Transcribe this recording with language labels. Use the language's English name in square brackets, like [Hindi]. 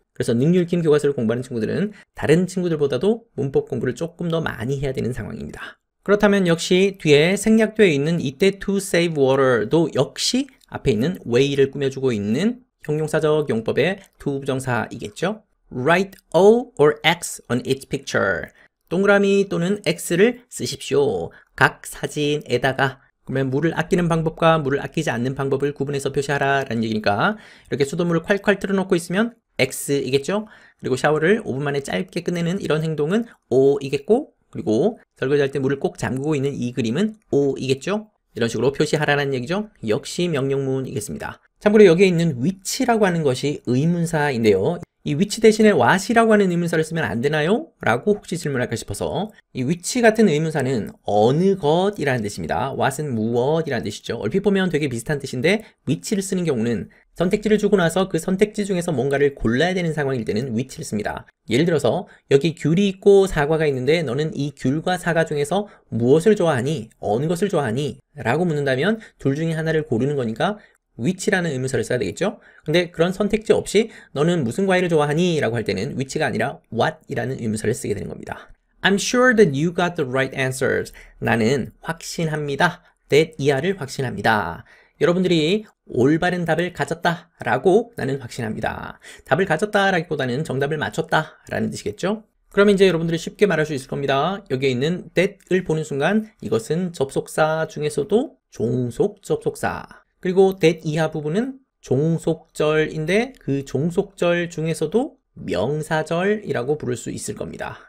[Korean] 그래서 능률김 교과서를 공부하는 친구들은 다른 친구들보다도 문법 공부를 조금 더 많이 해야 되는 상황입니다. 그렇다면 역시 뒤에 생략되어 있는 이때 [English] to save water [Korean] 도 역시 앞에 있는 way를 꾸며주고 있는 형용사적 용법의 to 부정사이겠죠. [English] Write O or X on each picture. [Korean] 동그라미 또는 X를 쓰십시오. 각 사진에다가. 그러면 물을 아끼는 방법과 물을 아끼지 않는 방법을 구분해서 표시하라 라는 얘기니까 이렇게 수돗물을 콸콸 틀어놓고 있으면 X이겠죠? 그리고 샤워를 5분 만에 짧게 끝내는 이런 행동은 O이겠고 그리고 설거지할 때 물을 꼭 잠그고 있는 이 그림은 O이겠죠? 이런 식으로 표시하라는 얘기죠. 역시 명령문이겠습니다. 참고로 여기에 있는 which라고 하는 것이 의문사인데요. 이 which 대신에 what이라고 하는 의문사를 쓰면 안 되나요? 라고 혹시 질문할까 싶어서 이 which 같은 의문사는 어느 것이라는 뜻입니다. what은 무엇이라는 뜻이죠. 얼핏 보면 되게 비슷한 뜻인데 which를 쓰는 경우는 선택지를 주고 나서 그 선택지 중에서 뭔가를 골라야 되는 상황일 때는 which를 씁니다. 예를 들어서 여기 귤이 있고 사과가 있는데 너는 이 귤과 사과 중에서 무엇을 좋아하니? 어느 것을 좋아하니? 라고 묻는다면 둘 중에 하나를 고르는 거니까 which라는 의문사를 써야 되겠죠? 근데 그런 선택지 없이 너는 무슨 과일을 좋아하니? 라고 할 때는 which가 아니라 what이라는 의문사를 쓰게 되는 겁니다. [English] I'm sure that you got the right answers. [Korean] 나는 확신합니다. that 이하를 확신합니다. 여러분들이 올바른 답을 가졌다 라고 나는 확신합니다. 답을 가졌다 라기보다는 정답을 맞췄다 라는 뜻이겠죠? 그러면 이제 여러분들이 쉽게 말할 수 있을 겁니다. 여기에 있는 that을 보는 순간 이것은 접속사 중에서도 종속 접속사 그리고 that 이하 부분은 종속절인데 그 종속절 중에서도 명사절이라고 부를 수 있을 겁니다.